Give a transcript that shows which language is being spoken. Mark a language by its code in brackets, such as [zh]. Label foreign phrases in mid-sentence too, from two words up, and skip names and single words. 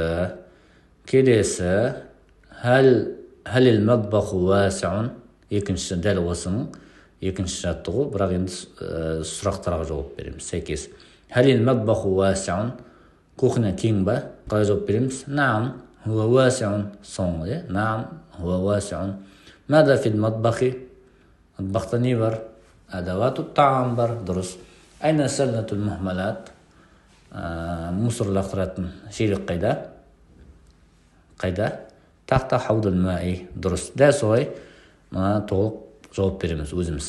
[kk] Келесі, [ar] هل المطبخ واسع. [kk] Екінші дәл осының екінші жаттығу, бірақ енді сұрақтарға жауап береміз. Сәйкес. [ar] هل المطبخ واسع. [kk] Кухня кең ба? Қалай жауап береміз? [ar] نعم، هو واسع. Соңғы, نعم، هو واسع. ماذا في المطبخ? [kk] Мәтбахта не бар? [ar] أدوات الطعام [kk] бар. Дұрыс. [ar] أين سلة المهملات? [kk] Мусор лақтыратын шелек қайда? [ar] Қайда? تحت حوض الماء. Дұрыс. [kk] Дәл солай толық жауап береміз өзіміз.